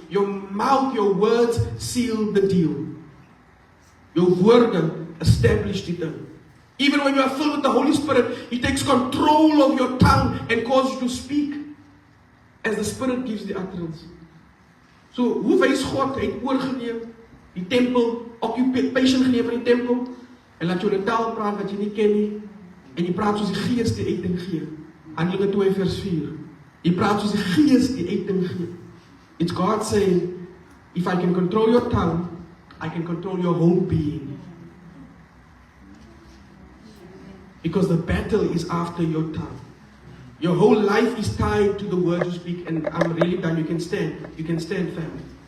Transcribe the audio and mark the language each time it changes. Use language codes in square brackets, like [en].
[en] Your mouth, your words seal the deal. Your woorde established it. Even when you are filled with the Holy Spirit, He takes control of your tongue and causes you to speak as the Spirit gives the utterance. [af] So, hoe wys God? Hy het oorgeneem die tempel, occupation geneem van die tempel, en laat jou in 'n taal praat wat jy nie ken nie, en jy praat soos die Gees die uiting gee. Handelinge 2 vers 4. Jy praat soos die Gees die uiting gee. [en] It's God saying, if I can control your tongue, I can control your whole being. Because the battle is after your tongue. Your whole life is tied to the word you speak. And I'm really done. You can stand. You can stand, family.